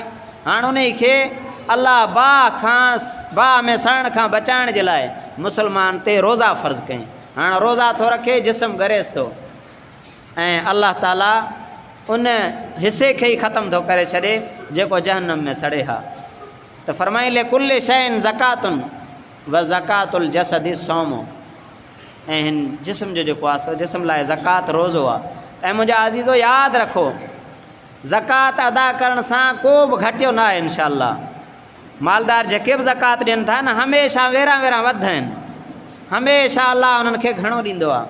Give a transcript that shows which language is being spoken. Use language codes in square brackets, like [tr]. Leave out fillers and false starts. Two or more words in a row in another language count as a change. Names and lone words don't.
[sd] हाणे उन खे अल्लाह बाह में सड़ण खां बचाइण जे लाइ मुस्लमान ते रोज़ा फ़र्ज़ु कयईं। हाणे रोज़ा थो रखे, जिस्म गरेस थो, ऐं अल्लाह ताला उन हिसे खे ई ख़तमु थो करे छॾे जेको जहन्नम में सड़े हा। त फ़रमाई [ar] لكل شيء زكاة وزكاة الجسد الصوم, [sd] ऐं हिन जिस्म जो जेको आहे सो जिस्म लाइ ज़कात रोज़ो आहे। ऐं मुंहिंजा अज़ीज़ो यादि रखो, ज़कात अदा करण सां को बि घटियो न आहे इंशाअल्लाह। मालदार जेके बि ज़कात ॾियनि था न, हमेशह वेरा वध आहिनि, हमेशह अल्लाह उन्हनि खे घणो ॾींदो आहे।